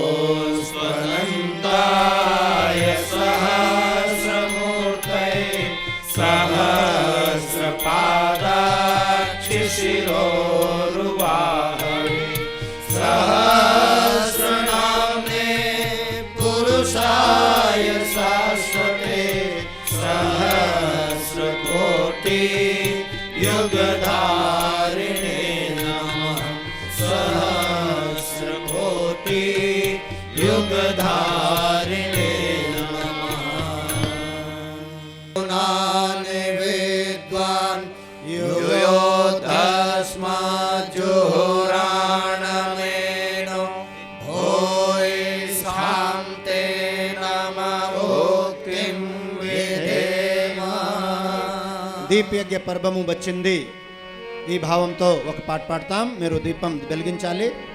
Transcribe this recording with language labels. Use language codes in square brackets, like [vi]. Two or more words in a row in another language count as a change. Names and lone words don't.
[sa] స్వనంతాయ సహస్రమూర్తయే సహస్రపాదాక్షి శిరోరువాహవే సహస్రనామ్నే పురుషాయ శాశ్వతే సహస్రకోటి युगधारिणे नमः सहस्रकोटि युगधारिणे नमः नाने विद्वान् युयो तस्माज्जुहुराणमेनो भूयिष्ठां ते नमः भुक्तिं [te] దీపయజ్ఞ పర్వము వచ్చింది. ఈ భావంతో ఒక పాట పాడతాం. మీరు దీపం వెలిగించాలి.